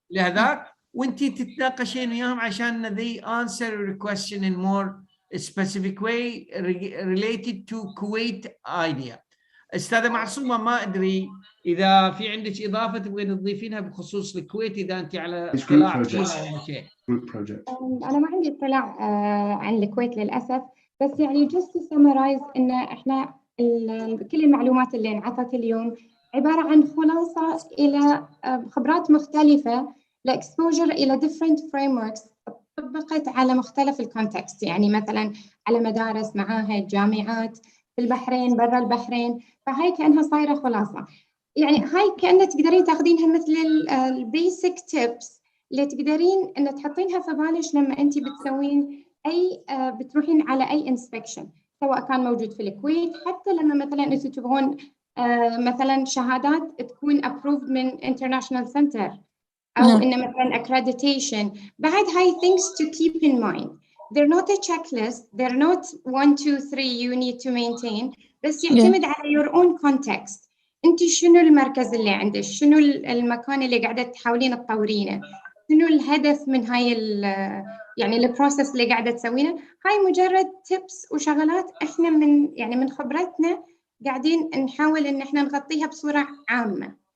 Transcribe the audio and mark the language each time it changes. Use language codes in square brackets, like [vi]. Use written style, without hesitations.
[ar] لهذاك، وانتي تتناقشين وياهم عشان [en] they answer your question in more specific way related to Kuwait idea. [ar] استاذه معصومه، ما ادري اذا في عندك اضافه تبغين تضيفينها بخصوص الكويت، اذا انت على اطلاع فيها او شيء. انا ما عندي اطلاع عن الكويت للاسف، بس يعني [en] just to summarize [ar] ان احنا كل المعلومات اللي انعطت اليوم عباره عن خلاصه الى خبرات مختلفه لاكسبوجر الى [en] different frameworks [ar] طبقت على مختلف الكونتكست، يعني مثلا على مدارس، معاهد، جامعات في البحرين، برا البحرين. فهاي كأنها صايرة خلاصة، يعني هاي كأنها تقدرين تاخذينها مثل البيسك تيبس اللي تقدرين ان تحطينها في بالك لما انت بتسوين اي بتروحين على اي انسبكشن، سواء كان موجود في الكويت، حتى لما مثلا انتم تبغون مثلا شهادات تكون [en] approved [ar] من [en] international center [ar] او ان مثلا accreditation. بعد هاي [en] things to keep in mind. They're not a checklist. They're not 1, 2, 3 you need to maintain. [ar] بس يعتمد على [en] your own context. [ar] أنت شنو المركز اللي عندك؟ شنو المكان اللي قاعدة تحاولين تطورينه؟ شنو الهدف من هاي يعني البروسيس اللي قاعدة تسوينه؟ هاي مجرد tips وشغلات إحنا من خبرتنا قاعدين نحاول إن إحنا نغطيها بصورة عامة.